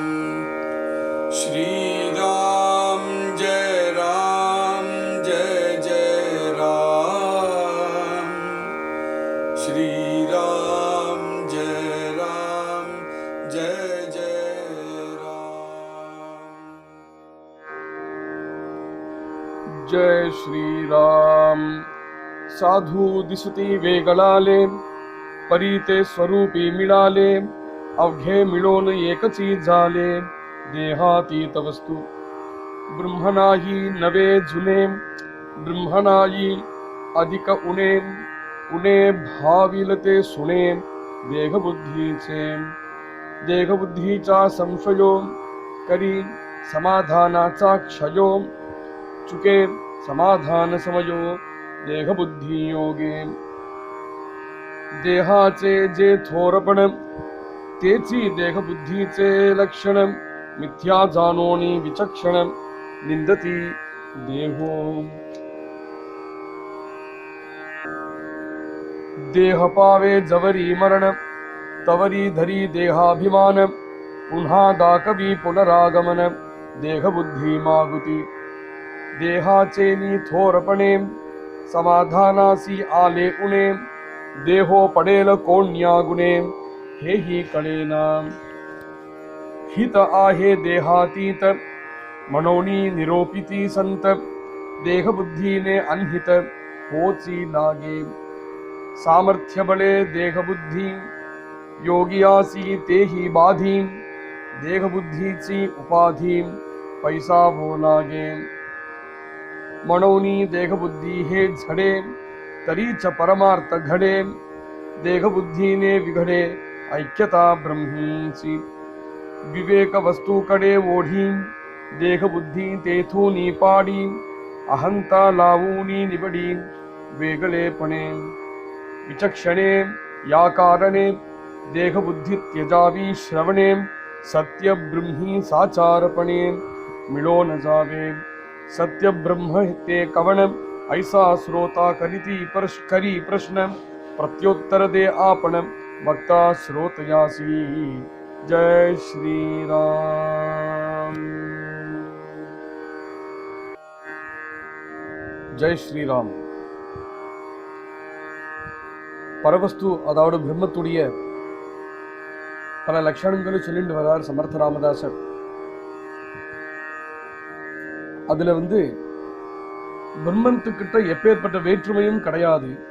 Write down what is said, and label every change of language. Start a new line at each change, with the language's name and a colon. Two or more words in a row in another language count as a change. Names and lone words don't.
Marathi: श्री राम जय जय राम। श्री राम जय जय राम। जय श्री राम। साधू दिसती वेगळाले, परीते स्वरूपी मिळाले, अवघे मिळून एकची झाले, देहातीत वस्तू ब्रह्मनाही नवे जुने, ब्रह्मनाही अधिक उणे, उणे भाविलते सुणे, देहबुद्धीचे देहबुद्धीचा संशयो, करी समाधानाचा क्षयो, चुके समाधान समयो, देहबुद्धी योगे देहाचे जे थोरपण, तेची देहबुद्धीचे लक्षण, मिथ्या जाणोनी विचक्षण, निंदती देहो देह पावे जवरी मरण, तवरी धरी देहाभिमान, पुन्हा दाकवी पुनरागमन, देहबुद्धी मागुती देहाचे नी थोरपणे, समाधानासी आले उणे, देहो पडेल कोण्या गुणे, हेही कळेना, हित आहे देहातीत, मनोनी निरोपिती संत, देहबुद्धीने अनहित होची लागे, सामर्थ्य बळे देहबुद्धी, योगियासी तेही बाधी, देहबुद्धीची उपाधी, पैसा हो लागे, मनोनी देहबुद्धी हे झडे, तरीच परमार्थ घडे, देहबुद्धीने विघडे, ऐक्यता ब्रह्मीची, विवेक वस्तूकडे ओढी, देहबुद्धी तेथूनी पाडी, अहंता लावूनी निबडी, वेगळेपणे विचक्षणे या कारणे, देहबुद्धी त्यजावी श्रवणे, सत्य ब्रह्मी साचारपणे, मिळो न जावे, सत्य ब्रह्म ते कवण, ऐसा श्रोता करीती करी प्रश्न, प्रत्युत्तर दे आपण, वक्ता श्रोतयासी। जय श्री राम।
Tamil: ஜெய் ஸ்ரீராம். பரவஸ்து அதாவது பிரம்மத்துடைய பல லட்சணங்களும் சொல்லிட்டு வரார் சமர்த்த ராமதாசர். அதுல பிரம்மத்துக்கிட்ட எப்பேற்பட்ட வேற்றுமையும் கிடையாது.